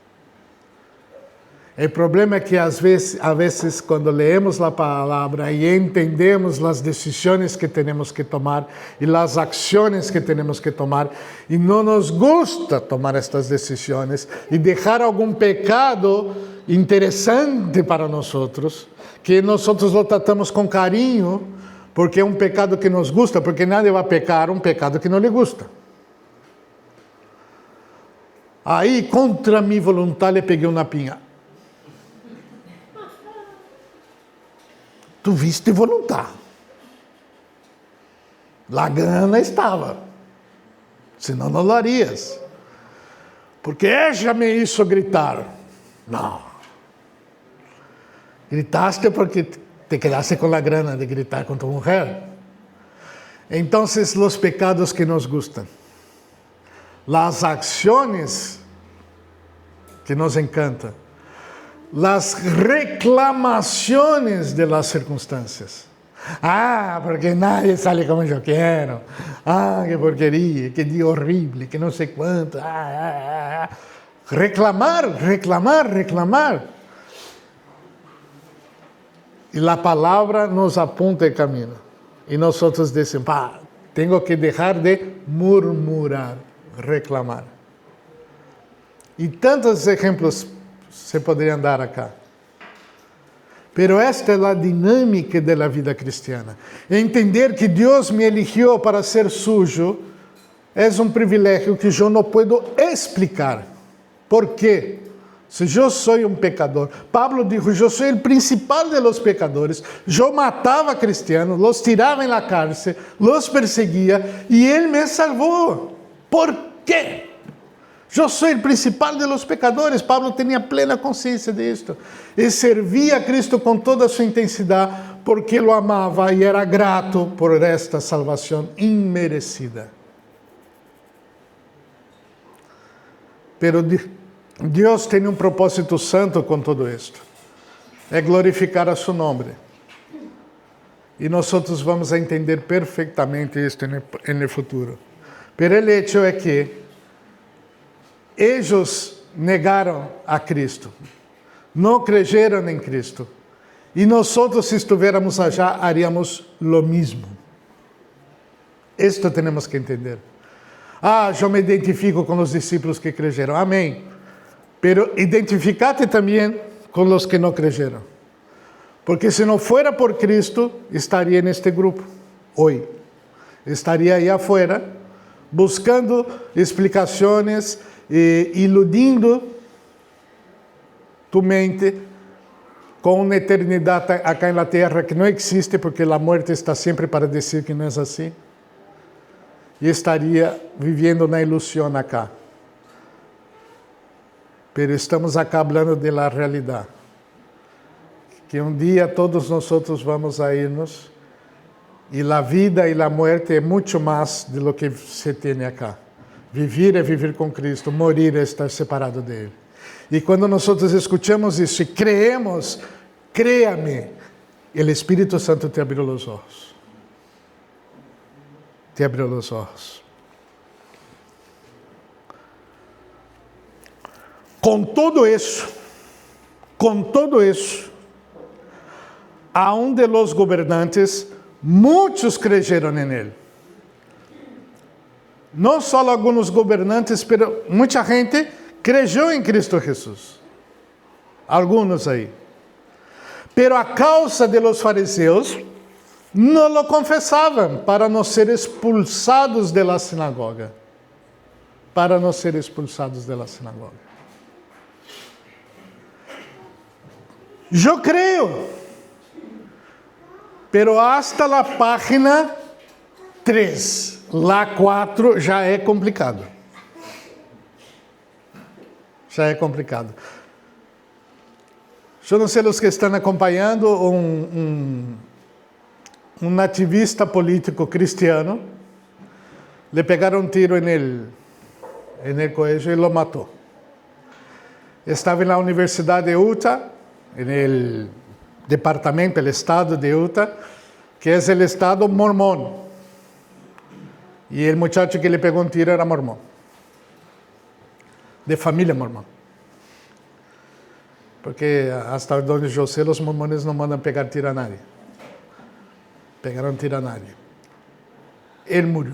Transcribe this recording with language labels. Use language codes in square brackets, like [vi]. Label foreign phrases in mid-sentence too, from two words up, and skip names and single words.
[pt] O problema é que às vezes quando leemos a palavra e entendemos as decisões que temos que tomar e as ações que temos que tomar e não nos gusta tomar estas decisões e deixar algum pecado interessante para nós, que nós lo tratamos com carinho, porque é um pecado que nos gusta, porque nadie vai pecar um pecado que não lhe gusta. Aí, contra minha vontade, eu peguei uma pinha. Tu viste vontade. A gana estava. Senão não [es] lo harias. [pt] Porque ela me hizo gritar. Não. Gritaste porque te quedaste com a grana de gritar com tu mulher. Então, os pecados que nos gustam. As ações que nos encantam. [es] Las reclamaciones de las circunstancias. Porque nadie sale como yo quiero. Que porquería, que día horrible, que no sé cuánto. Reclamar. Y la palabra nos apunta el camino. Y nosotros decimos, tengo que dejar de murmurar, reclamar. Y tantos ejemplos se poderiam dar acá. [pt] Pero esta é a dinâmica da vida cristiana. Entender que Deus me eligiu para ser sujo é um privilégio que eu não posso explicar. ¿Por quê? Se eu sou um pecador, Pablo dijo, eu sou o principal [es] de los pecadores, [pt] eu matava cristianos, los tirava na cárcel, los perseguia e Ele me salvou. ¿Por quê? Eu sou o principal [es] de los pecadores. [pt] Pablo tinha plena consciência disto. E servia a Cristo com toda a sua intensidade, porque lo amava e era grato por esta salvação imerecida. Pero Deus tem um propósito santo com todo isto. É glorificar a seu nome. E nós vamos a entender perfeitamente isto no futuro. Pero o hecho é que eles negaram a Cristo, não creyeron em Cristo, e nós, se estivéssemos allá, [es] haríamos lo mismo. [pt] Isto temos que entender. Eu me identifico com os discípulos que creyeron. Amém. [es] Pero identificate [pt] também com os que não creyeron. Porque se não fuera por Cristo, estaria neste grupo, hoje. Estaria aí afuera, buscando explicações, iludindo tu mente com uma eternidade acá na terra que não existe, porque a morte está sempre para dizer que não é assim, e estaria vivendo na ilusão acá. Pero estamos acá falando da realidade, que um dia todos nós vamos [es] a irnos, [pt] e a vida e a morte é muito mais [es] de lo que [pt] se tem acá. Viver é viver com Cristo, morir é estar separado dele. E quando nós escutamos isso e [es] creemos, créame, [pt] o Espírito Santo te abriu os olhos. Te abriu os olhos. Com todo isso, a um [es] de los gobernantes, [pt] muitos [es] creyeron en él. No solo algunos gobernantes, pero mucha gente creyó en Cristo Jesús. Algunos ahí. Pero a causa de los fariseos, no lo confesaban para no ser expulsados de la sinagoga. Para no ser expulsados de la sinagoga. Yo creo, pero hasta la página 3, la 4 [pt] já é complicado. Já é complicado. Eu não sei os que estão acompanhando um ativista político cristiano, le pegaram um tiro [es] en el cuello [pt] e lo matou. Estava na Universidade de Utah, no departamento, [es] el estado [pt] de Utah, que é o estado mormón. E o muchacho que le pegou um tiro era mormón, de família mormón. Porque hasta onde eu sei, os mormones não mandam pegar tiro a nadie. Pegaram tiro a nadie. Ele morreu.